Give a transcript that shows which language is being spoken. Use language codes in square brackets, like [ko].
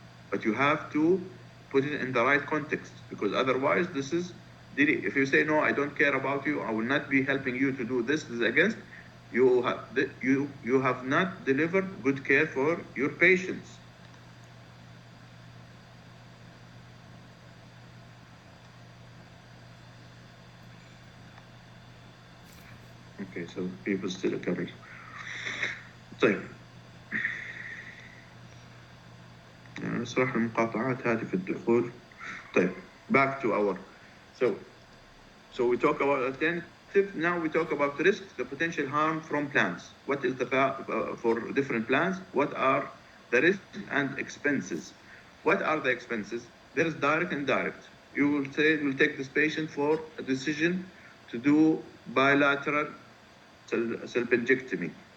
[en] But you have to put it in the right context, because otherwise this is, if you say no, I don't care about you, I will not be helping you to do this is against, you have not delivered good care for your patients. Okay, so people still are coming. [ar] طيب صراحة المقاطعات هذه في الدخول. طيب, [en] back to our, so we talk about alternative. Now we talk about risks, the potential harm from plans. What is the for different plans? What are the risks and expenses? What are the expenses? There is direct and indirect. You will say, we'll take this patient for a decision to do bilateral salpingectomy.